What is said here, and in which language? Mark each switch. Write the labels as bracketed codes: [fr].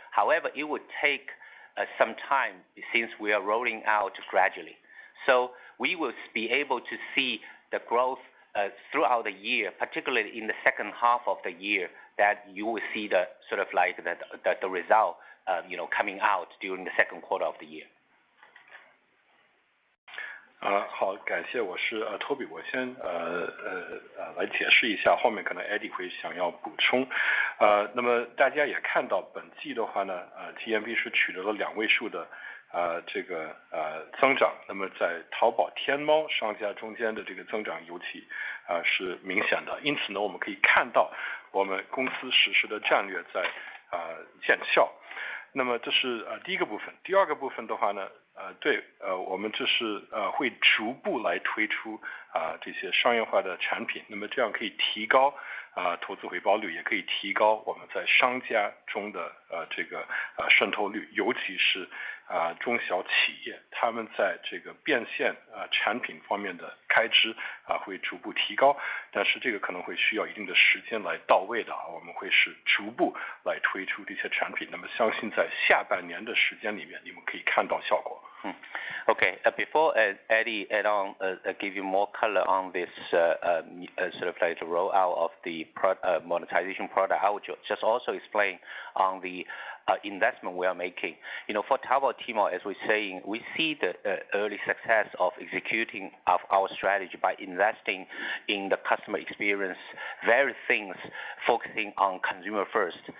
[en] However, it would take some time since we are rolling out gradually. So we will be able to see the growth throughout the year, particularly in the second half of the year, that you will see the sort of like the result, coming out during the second quarter of the year. [zh] 好，感谢，我是Toby，我先来解释一下，后面可能 Eddie 会想要补充。那么大家也看到本季的话呢，GMV 是取得了2位数的这个增长，那么在淘宝、天猫商家中间的这个增长尤其是明显的，因此呢，我们可以看到我们公司实施的战略在见效。那么这是第一个部分，第二个部分的话呢，我们这是会逐步来推出这些商业化的产品，那么这样可以提高投资回报率，也可以提高我们在商家中的这个渗透率，尤其是中小企业，他们在这个变现产品方面的开支会逐步提高，但是这个可能会需要一定的时间来到位的我们会是逐步来推出这些产品，那么相信在下半年的时间里面，你们可以看到效果。 [en] Okay, before Eddie add on, give you more color on this sort of like the rollout of the monetization product, I would just also explain on the investment we are making. You know, for Taobao Tmall, as we're saying, we see the early success of executing of our strategy by investing in the customer experience, various things focusing on consumer first.